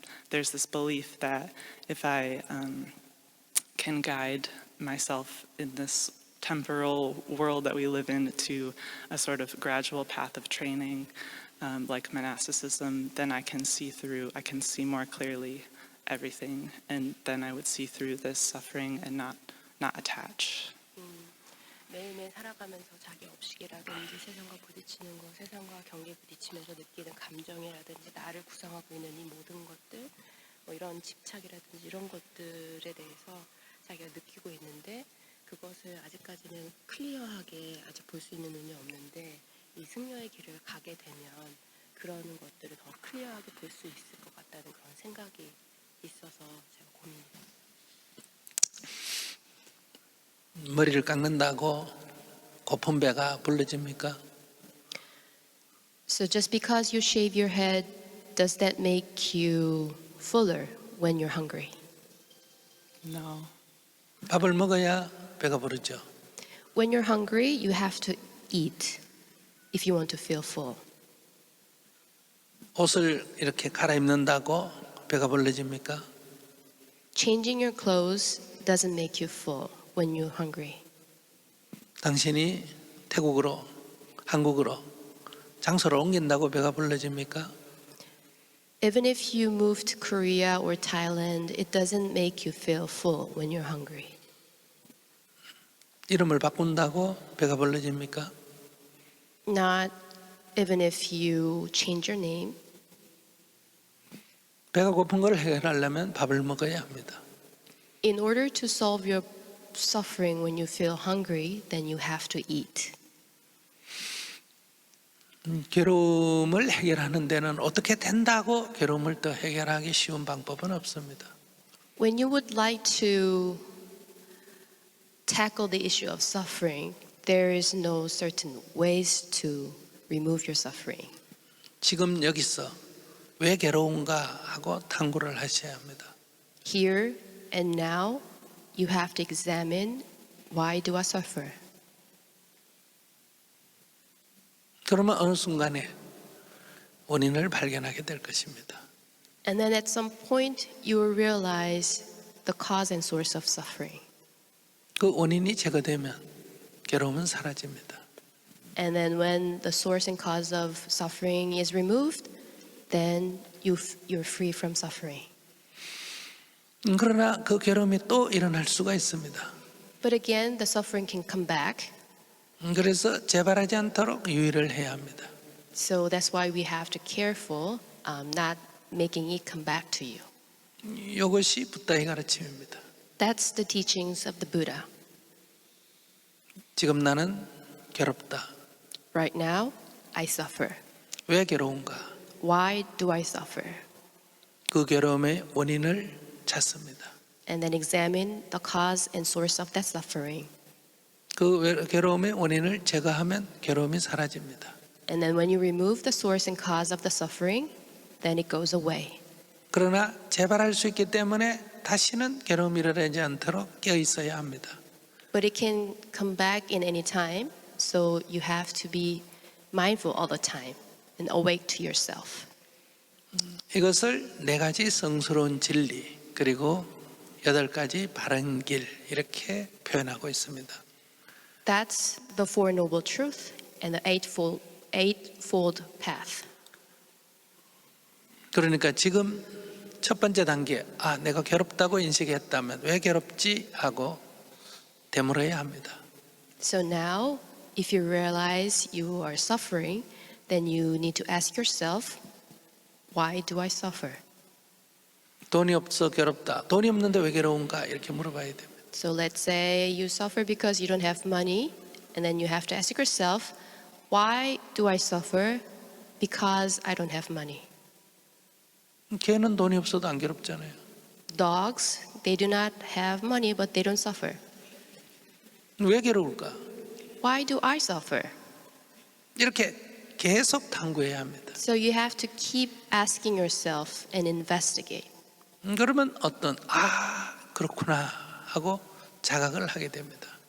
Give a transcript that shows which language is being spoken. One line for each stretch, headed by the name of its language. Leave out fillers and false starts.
English: There's this belief that if I can guide myself in this temporal world that we live in to a sort of gradual path of training, like monasticism, then I can see more clearly everything, and then I would see through this suffering and not attach.
Korean: 매일매일 살아가면서 자기 업식이라든지 세상과 부딪히는 것, 세상과 경계 부딪히면서 느끼는 감정이라든지 나를 구성하고 있는 이 모든 것들, 뭐 이런 집착이라든지 이런 것들에 대해서 자기가 느끼고 있는데 그것을 아직까지는 클리어하게 아직 볼 수 있는 눈이 없는데 이 승려의 길을 가게 되면 그런 것들을 더 클리어하게 볼 수 있을 것 같다는 그런 생각이 있어서 제가 고민입니다. 머리를 깎는다고 고픈 배가 불러집니까?
English: So just because you shave your head, does that make you fuller when you're hungry? No.
Korean: 밥을 먹어야 배가 부르죠.
English: When you're hungry, you have to eat if you want to feel full.
Korean: 옷을 이렇게 갈아입는다고 배가 불러집니까?
English: Changing your clothes doesn't make you full when you're hungry.
Korean: 당신이 태국으로, 한국으로 장소를 옮긴다고 배가 불러집니까?
English: Even if you move to Korea or Thailand, it doesn't make you feel full when you're hungry.
Korean: 이름을 바꾼다고 배가 불러집니까?
English: Not even if you change your name.
Korean: 배가 고픈 걸 해결하려면 밥을 먹어야 합니다.
English: In order to solve your suffering when you feel hungry, then you have to eat.
Korean: 괴로움을 해결하는 데는 어떻게 된다고 괴로움을 더 해결하기 쉬운 방법은 없습니다.
English: When you would like to tackle the issue of suffering, there is no certain ways to remove your suffering.
Korean: 지금 여기서 왜 괴로운가 하고 탐구를 하셔야 합니다.
English: Here and now, you have to examine, why do I suffer?
Korean: 그러면 어느 순간에 원인을 발견하게 될 것입니다.
English: And then at some point, you will realize the cause and source of suffering.
Korean: 그 원인이 제거되면 괴로움은 사라집니다.
English: And then when the source and cause of suffering is removed, then you're free from suffering.
Korean: 그러나 그 괴로움이 또 일어날 수가 있습니다.
English: But again, the suffering can come back.
Korean: 그래서 재발하지 않도록 유의를 해야 합니다.
English: So that's why we have to be careful, not making it come back to you.
Korean: 이것이 붓다의 가르침입니다.
English: That's the teachings of the Buddha.
Korean: 지금 나는 괴롭다.
English: Right now, I suffer.
Korean: 왜 괴로운가?
English: Why do I suffer?
Korean: 그 괴로움의 원인을 찾습니다.
English: And then examine the cause and source of that suffering.
Korean: 그 괴로움의 원인을 제거하면 괴로움이 사라집니다.
English: And then when you remove the source and cause of the suffering, then it goes away.
Korean: 그러나 재발할 수 있기 때문에 다시는 괴로움이 일어나지 않도록 깨어 있어야 합니다.
English: But it can come back in any time, so you have to be mindful all the time and awake to yourself.
Korean: 이것을 4가지 성스러운 진리 그리고 8가지 바른 길 이렇게 표현하고 있습니다.
English: That's the Four Noble Truths and the eightfold path.
Korean: 그러니까 지금 첫 번째 단계, 내가 괴롭다고 인식했다면 왜 괴롭지 하고 되물어야 합니다.
English: So now, if you realize you are suffering, then you need to ask yourself, why do I suffer?
Korean: 돈이 없어 괴롭다. 돈이 없는데 왜 괴로운가 이렇게 물어봐야 됩니다.
English: So let's say you suffer because you don't have money, and then you have to ask yourself, why do I suffer? Because I don't have money.
Korean: 개는 돈이 없어도 안 괴롭잖아요.
English: Dogs, they do not have money, but they don't suffer.
Korean: 왜 괴로울까?
English: Why do I suffer?
Korean: 이렇게 계속 탐구해야 합니다.
English: So you have to keep asking yourself and investigate.
Korean: 그러면 그렇구나 하고 자각을 하게 됩니다.